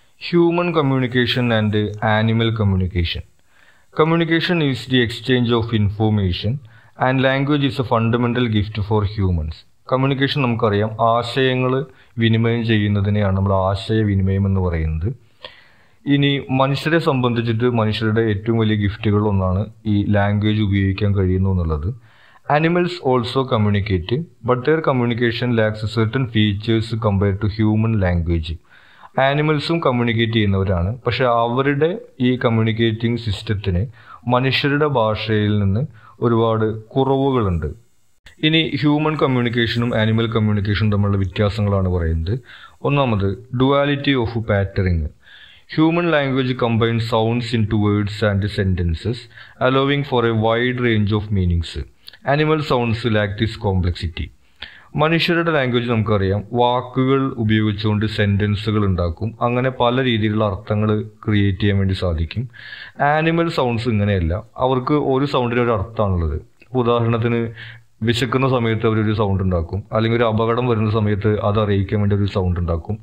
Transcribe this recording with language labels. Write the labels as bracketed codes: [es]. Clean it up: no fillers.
[en] Human communication and animal communication. Communication is the exchange of information and language is a fundamental gift for humans. [ml] Communication നമുക്കറിയാം, ആശയങ്ങൾ വിനിമയം ചെയ്യുന്നതിനെയാണ് നമ്മൾ ആശയവിനിമയം എന്ന് പറയുന്നത്. ഇനി മനുഷ്യരെ സംബന്ധിച്ചിട്ട് മനുഷ്യരുടെ ഏറ്റവും വലിയ ഗിഫ്റ്റുകളൊന്നാണ് ഈ ലാംഗ്വേജ് ഉപയോഗിക്കാൻ കഴിയുന്നു എന്നുള്ളത്. [en] Animals also communicate, but their communication lacks certain features compared to human language. [ml] ആനിമൽസും communicate ചെയ്യുന്നവരാണ്, പക്ഷെ അവരുടെ ഈ കമ്മ്യൂണിക്കേറ്റിംഗ് സിസ്റ്റത്തിന് മനുഷ്യരുടെ ഭാഷയിൽ നിന്ന് ഒരുപാട് കുറവുകളുണ്ട്. ഇനി ഹ്യൂമൻ കമ്മ്യൂണിക്കേഷനും ആനിമൽ കമ്മ്യൂണിക്കേഷനും തമ്മിലുള്ള വ്യത്യാസങ്ങളാണ് പറയുന്നത്. ഒന്നാമത് duality of പാറ്ററിങ്. [en] Human language combines sounds into words and sentences, allowing for a wide range of meanings. Animal sounds lack this complexity. [ml] മനുഷ്യരുടെ ലാംഗ്വേജ് നമുക്കറിയാം, വാക്കുകൾ ഉപയോഗിച്ചുകൊണ്ട് സെൻറ്റൻസുകൾ ഉണ്ടാക്കും, അങ്ങനെ പല രീതിയിലുള്ള അർത്ഥങ്ങൾ ക്രിയേറ്റ് ചെയ്യാൻ വേണ്ടി സാധിക്കും. ആനിമൽ സൗണ്ട്സ് ഇങ്ങനെയല്ല, അവർക്ക് ഒരു സൗണ്ടിന് ഒരു അർത്ഥമാണുള്ളത്. ഉദാഹരണത്തിന് വിശക്കുന്ന സമയത്ത് അവരൊരു സൗണ്ട് ഉണ്ടാക്കും, അല്ലെങ്കിൽ ഒരു അപകടം വരുന്ന സമയത്ത് അത് അറിയിക്കാൻ വേണ്ടി ഒരു സൗണ്ട് ഉണ്ടാക്കും.